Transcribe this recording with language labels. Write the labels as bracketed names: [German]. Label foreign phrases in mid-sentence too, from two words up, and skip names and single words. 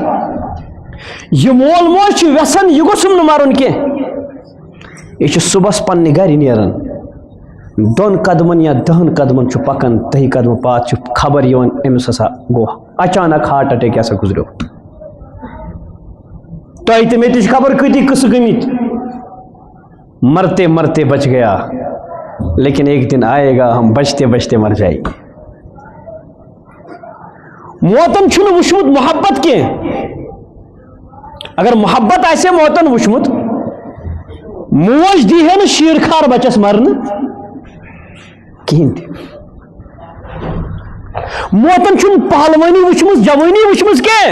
[Kashmiri] یہِ مول موج چھُ یژھان یہِ گوٚژھُم نہٕ مرُن کینٛہہ. یہِ چھُ صبحس پننہِ گرِ نیران، 2 قدمن یا 10 قدمن چھُ پکان، 10 قدمہٕ پاتہٕ چھُ خبر یِوان أمِس ہسا گوٚو اچانک [English] heart attack [Kashmiri] ہسا گُزریو. تۄہہِ تہِ مےٚ تہِ چھِ خبر کۭتیاہ قٕصہٕ گٔمٕتۍ. [Urdu] مرتے مرتے بچ گیا لیکن ایک دن آئے گا ہم بچتے بچتے مر جائیں گے. [Kashmiri] موتن چھُنہٕ وٕچھمُت محبت کینٛہہ. اگر محبت آسہِ موتن وٕچھمُت، موج دی ہے نہٕ شیٖر کھار بچس مرنہٕ کِہیٖنۍ تہِ. موتن چھُنہٕ پہلوٲنی وٕچھمٕژ، جوٲنی وٕچھمٕژ کینٛہہ.